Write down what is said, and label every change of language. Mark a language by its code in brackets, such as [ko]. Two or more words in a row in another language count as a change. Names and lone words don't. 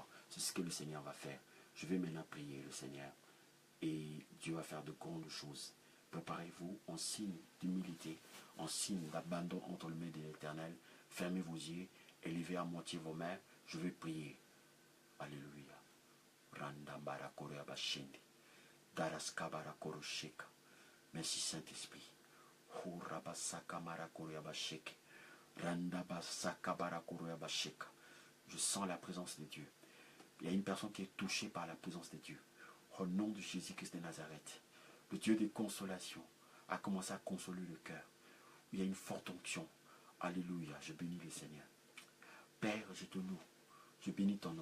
[fr] C'est ce que le Seigneur va faire. Je vais maintenant prier le Seigneur et Dieu va faire de grandes choses. Préparez-vous en signe d'humilité, en signe d'abandon entre les mains de l'Éternel. Fermez vos yeux, élevez à moitié vos mains. Je vais prier. Alléluia. Randambara korea bashindi. Daraskabara korosheka. Merci Saint-Esprit. Hurabasaka mara korea basheke. Randabasaka bara korea basheka. Je sens la présence de Dieu. Il y a une personne qui est touchée par la présence de Dieu. Au nom de Jésus-Christ de Nazareth, le Dieu de consolation a commencé à consoler le cœur. Il y a une forte onction. Alléluia. Je bénis le Seigneur. Père, je te loue. Je bénis ton nom.